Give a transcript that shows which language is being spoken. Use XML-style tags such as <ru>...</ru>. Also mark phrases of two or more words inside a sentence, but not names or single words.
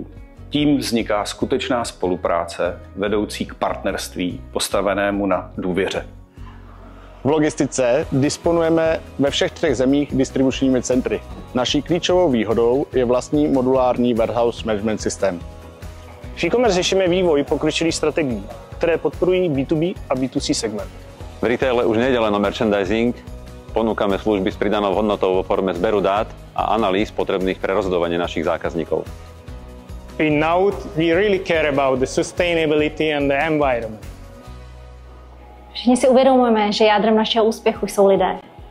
<cs>Tím vzniká skutečná spolupráce vedoucí k partnerství postavenému na důvěře. V logistice disponujeme ve všech 3 zemích distribučními centry. Naší klíčovou výhodou je vlastní modulární</cs> <en>warehouse management</en> <cs>systém. V e-commerce řešíme vývoj pokročilých strategií, které podporují B2B a B2C segment.</cs> <sk>V retaile už nejde len o merchandising, ponúkame služby s pridanou hodnotou vo forme zberu dát a analýz potrebných pre rozhodovanie našich zákazníkov.</sk> <en>In Naut, we really care about the sustainability and the environment.</en> <cs>Všichni si uvědomujeme, že jádrem našeho úspěchu jsou lidé.</cs>